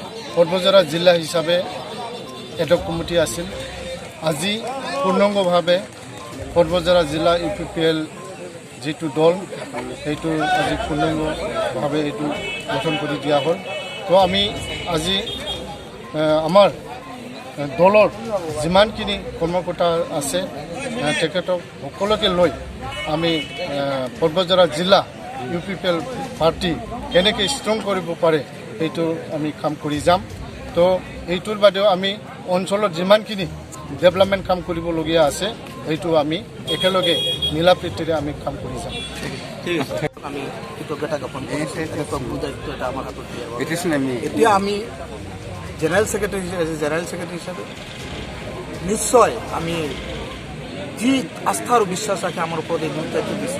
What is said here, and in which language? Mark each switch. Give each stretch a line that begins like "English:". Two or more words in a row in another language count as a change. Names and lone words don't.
Assamese: পৰ্বতঝাৰ জিলা হিচাপে
English: ad hoc committee
Assamese: आसिल আজি পূৰ্ণাংগভাৱে পৰ্বতঝাৰ জিলা UPPL যিটো দল সেইটো আজি পূৰ্ণাংগভাৱে এটা গঠন কৰি দিয়া হল তো আমি আজি আমাৰ দলৰ যিমানখিনি কৰ্মকৰ্তা আছে তেখেতক সকলোকে লৈ আমি পৰ্বতঝাৰ জিলা UPPL পাৰ্টি কেনেকৈ ষ্ট্ৰং কৰিব পাৰে এইটো আমি কাম কৰি যাম তো এইটোৰ বাদেও আমি অঞ্চলত যিমানখিনি ডেভেলপমেণ্ট কাম কৰিবলগীয়া আছে এইটো আমি একেলগে মিলাপ্ৰীতিৰে আমি কাম কৰি যাম ঠিক আছে আমি কৃতজ্ঞতা জ্ঞাপন কৰিছোঁ দায়িত্ব এটা আমাৰ হাতত এতিয়া আমি
English: general secretary
Assamese: হিচাপে নিশ্চয় আমি যি আস্থা আৰু বিশ্বাস ৰাখি আমাৰ ওপৰত এই দায়িত্ব দিছে